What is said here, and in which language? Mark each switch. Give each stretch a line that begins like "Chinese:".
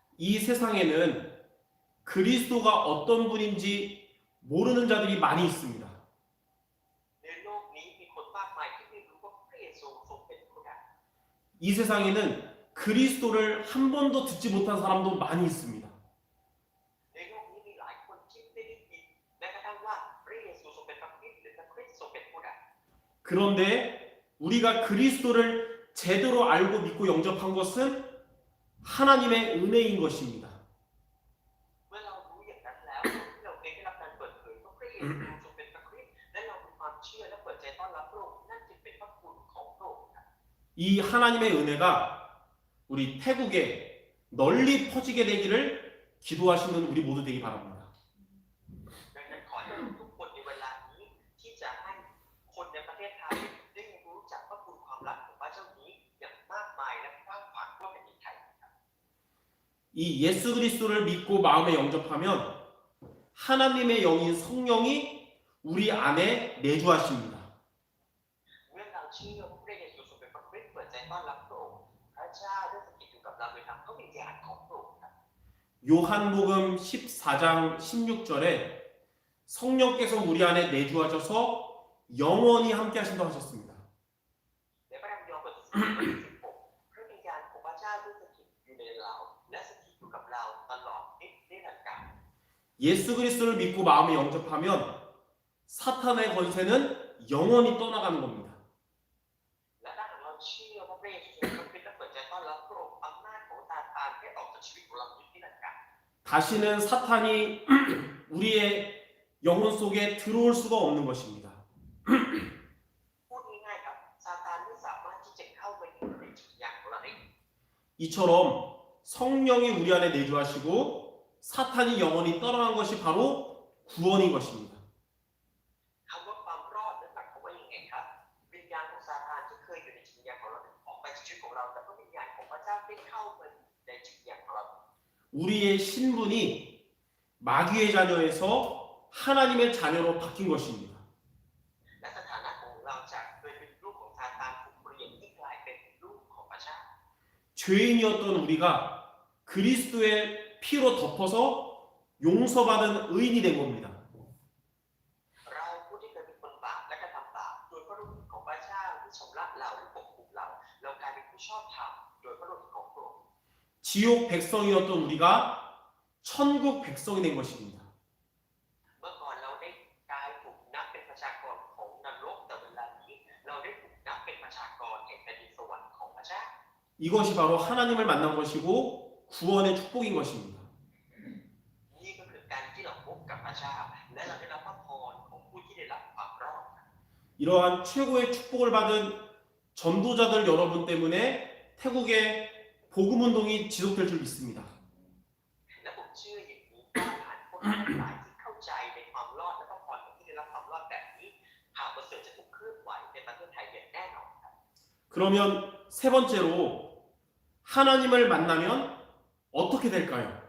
Korean: 이 세상에는 그리스도가 어떤 분인지 모르는 자들이 많이 있습니다.
Thai: ในโลกนี้มีคนมากมายที่ไม่รู้ว่าพระเยซูทรงเป็นผู้ใด
Korean: 이 세상에는 그리스도를 한 번도 듣지 못한 사람도 많이 있습니다.
Thai: ในโลกนี้มีหลายคนที่ไม่ได้ยินแม้กระทั่งว่าพระเยซูทรงเป็นพระคริสต์หรือพระคริสต์ทรงเป็นผู้ใด
Korean: 그런데 우리가 그리스도를 제대로 알고 믿고 영접한 것은 하나님의 은혜인 것입니다.
Thai: เมื่อเรารู้อย่างนั้นแล้วที่เราเองได้รับการเปิดเผยว่าพระเยซูทรงเป็นพระคริสต์และเรามีความเชื่อและเปิดใจต้อนรับพระองค์นั่นจึงเป็นพระคุณของพระองค์ครับ
Korean: 이 하나님의 은혜가 우리 태국에 널리 퍼지게 되기를 기도하시는 우리 모두 되기 바랍니다.
Thai: ดังนั้นขอให้ทุกคนในเวลานี้ที่จะให้คนในประเทศไทยได้รู้จักพระคุณความรักของพระเจ้านี้อย่างมากมายและกว้างขวางทั่วแผ่นดินไทยครับ
Korean: 이 예수 그리스도를 믿고 마음에 영접하면 하나님의 영인 성령이 우리 안에 내주하십니다.
Thai: เมื่อเราเชื่อว่าพระเยซูทรงเป็นพระคริสต์เปิดใจต้อนรับพระองค์พระเจ้าได้สถิตอยู่กับเราโดยทางพระวิญญาณของพระองค์ครับ
Korean: 요한복음 14장 16절에 성령께서 우리 안에 내주하셔서 영원히 함께 하신다고 하셨습니다.
Thai: ในพระธรรมยอห์นบทที่16พระวิญญาณของพระเจ้าได้สถิตอยู่ในเราและสถิตอยู่กับเราตลอดนิรันดร์กาล
Korean: 예수 그리스도를 믿고 마음에 영접하면 사탄의 권세는 영원히 떠나가는 겁니다.
Thai: และถ้าหากเราเชื่อว่าพระเยซูทรงเป็นพระคริสต์และเปิดใจต้อนรับพระองค์อำนาจของซาตานได้ออกจากชีวิตของเรานิรันดร์กาล
Korean: 다시는 사탄이 우리의 영혼 속에 들어올 수가 없는 것입니다.
Thai: พูดง่ายๆครับซาตานไม่สามารถที่จะเข้าไปอยู่ในจิตวิญญาณของเราได้
Korean: 이처럼 성령이 우리 안에 내주하시고 사탄이 영원히 떠나간 것이 바로 구원인 것입니다.
Thai: คำว่าความรอดนั้นหมายความว่ายังไงครับวิญญาณของซาตานที่เคยอยู่ในจิตวิญญาณของเราออกไปจากชีวิตของเราแต่พระวิญญาณของพระเจ้าได้เข้ามาในจิตวิญญาณของเรา
Korean: 우리의 신분이 마귀의 자녀에서 하나님의 자녀로 바뀐 것입니다.
Thai: และสถานะของเราจากเคยเป็นลูกของซาตานถูกเปลี่ยนให้กลายเป็นลูกของพระเจ้า
Korean: 죄인이었던 우리가 그리스도의 피로 덮어서 용서받은 의인이 된 겁니다.
Thai: เราผู้ที่เคยเป็นคนบาปและกระทำบาปโดยพระฤทธิ์ของพระเจ้าที่ชำระเราและปกคุมเราเรากลายเป็นผู้ชอบธรรมโดยพระฤทธิ์ของพระองค์
Korean: 지옥 백성이었던 우리가 천국 백성이 된 것입니다.
Thai: เมื่อก่อนเราได้กลายถูกนับเป็นประชากรของนรกแต่เวลานี้เราได้ถูกนับเป็นประชากรแห่งแผ่นดินสวรรค์ของพระเจ้า
Korean: 이것이 바로 하나님을 만난 것이고 구원의 축복인 것입니다.
Thai: นี่ก็คือการที่เราพบกับพระเจ้าและเราได้รับพระพรของผู้ที่ได้รับความรอด
Korean: 이러한 최고의 축복을 받은 전도자들 여러분 때문에 태국의 복음 운동이 지속될 줄 믿습니다.
Thai: และผมเชื่ออย่างนี้ว่าผ่านคนทั้งหลายที่เข้าใจในความรอดและพระพรของที่ได้รับความรอดแบบนี้ข่าวประเสริฐจะถูกเคลื่อนไหวในประเทศไทยอย่างแน่นอนครับ
Korean: 그러면 세 번째로 하나님을 만나면 어떻게 될까요?